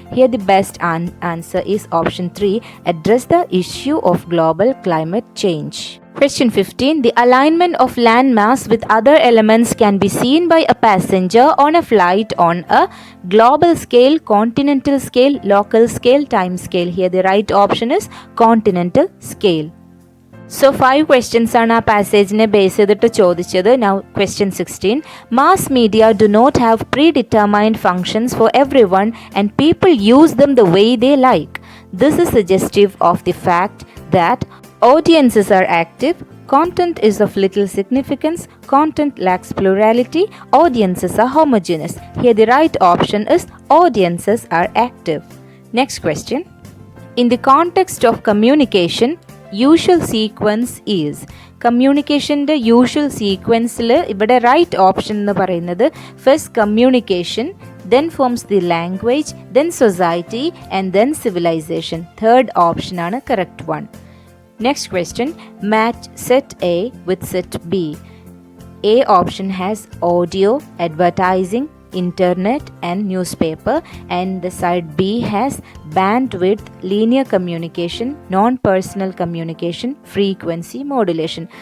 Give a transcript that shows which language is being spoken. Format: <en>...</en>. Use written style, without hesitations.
<en>Here the best answer is option 3, address the issue of global climate change. Question 15. The alignment of land mass with other elements can be seen by a passenger on a flight on a global scale, continental scale, local scale, time scale. Here the right option is continental scale.</en> <ml>So 5 questions ആണ് ആ പാസേജിനെ base ചെയ്തിട്ട് ചോദിച്ചത്.</ml> <en>Now question 16. Mass media do not have predetermined functions for everyone and people use them the way they like. This is suggestive of the fact that audiences are active, content is of little significance, content lacks plurality, audiences are homogeneous. Here the right option is audiences are active. Next question. In the context of communication, usual sequence is.</en> <ml>കമ്മ്യൂണിക്കേഷൻ്റെ usual സീക്വൻസിൽ ഇവിടെ right option എന്ന് പറയുന്നത് first communication,</ml> <en>then forms the language, then society and then civilization. Third option ആണ് correct one. Next question, match set A with set B. A option has audio, advertising, internet and newspaper, and the side B has bandwidth, linear communication, non-personal communication, frequency modulation.</en>